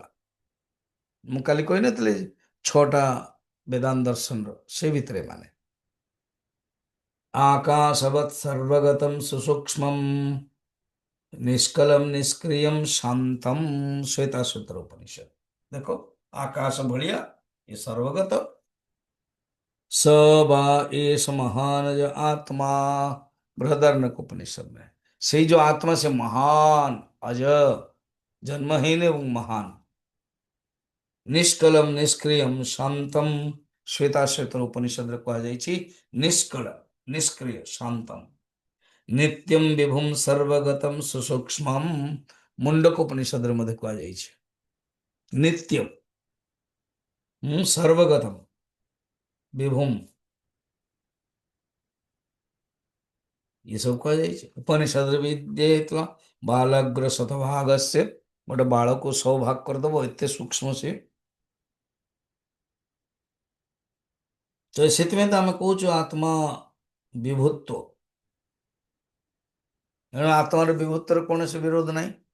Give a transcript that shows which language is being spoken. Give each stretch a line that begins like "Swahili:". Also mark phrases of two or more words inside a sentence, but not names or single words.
Odia: ମୁଁ କାଲି କହିନଥିଲି 6ଟା ବେଦାନ୍ତ ଦର୍ଶନର, ସେ ଭିତରେ ମାନେ
Sanskrit: ଆକାଶବତ୍ ସର୍ବଗତಂ ସୁସୂକ୍ଷ୍ମମ୍ ନିଷ୍କଲମ ନିଷ୍କ୍ରିୟମ ଶାନ୍ତମ।
Odia: ଶ୍ଵେତାଶ୍ୱତର ଉପନିଷଦ ଦେଖ, ଆକାଶ ଭଳିଆ ଏ ସର୍ବଗତ।
Sanskrit: स वा एष महानज आत्मा।
Hindi: बृहदारण्यक उपनिषद में से जो आत्मा से महान, अज, जन्महीन एवं महान,
Sanskrit: निष्कलम निष्क्रियम शांतम।
Odia: श्वेताश्वेतर उपनिषद कुहाଯାଇଛି
Sanskrit: ନିଷ୍କଳ, ନିଷ୍କ୍ରିୟ, ଶାନ୍ତମ, ନିତ୍ୟମ ବିଭୁମ ସର୍ବଗତମ ସୁସୂକ୍ଷ୍ମମ।
Odia: ମୁଣ୍ଡକ ଉପନିଷଦରେ ମଧ୍ୟ କୁହାଯାଇଛି
Sanskrit: ନିତ୍ୟମ ସର୍ବଗତମ ବିଭୁମ।
Hindi: ये सब କୁହାଯାଇଛି।
Odia: ଉପନିଷଦରେ ବି ଦିଆଯାଇଥିଲା
Sanskrit: ବାଲାଗ୍ର ଶତଭାଗସ୍ୟ,
Odia: ଗୋଟେ ବାଳକୁ 100 ଭାଗ କରିଦବ, ଏତେ ସୂକ୍ଷ୍ମ ସେ। ତ ସେଥିପାଇଁ ତ ଆମେ କହୁଛୁ ଆତ୍ମା ବିଭୂତ୍ୱ। ଏଣୁ ଆତ୍ମାର ବିଭୂତ୍ୱର କୌଣସି ବିରୋଧ ନାହିଁ।